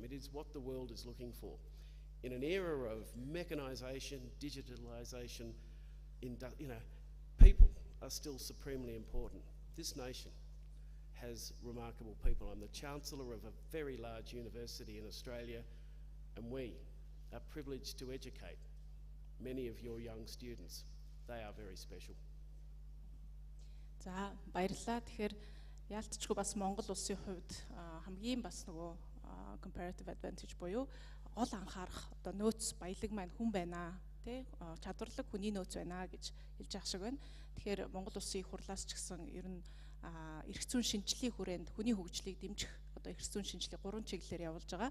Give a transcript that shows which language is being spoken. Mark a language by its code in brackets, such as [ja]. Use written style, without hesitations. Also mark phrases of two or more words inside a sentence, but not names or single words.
[en] It is what the world is looking for. In an era of mechanisation, digitalisation, people are still supremely important. This nation has remarkable people. I'm the Chancellor of a very large university in Australia, and we are privileged to educate many of your young students. They are very special. [mn] За баярлалаа. Тэгэхээр яалтчгүй бас Монгол улсын хувьд хамгийн бас нөгөө [en] comparative advantage [mn] буюу гол анхаарах одоо нөөц баялаг маань хүн байна тий чадварлаг хүний нөөц байна гэж хэлж байгаа шиг байна. Тэгэхээр Монгол улсын их хурлаас ч гэсэн ер нь эрх зүйн шинжилгээний хүрээнд хүний хөгжлийг дэмжих одоо эрх зүйн шинжилгээ 3 чиглэлээр явуулж байгаа.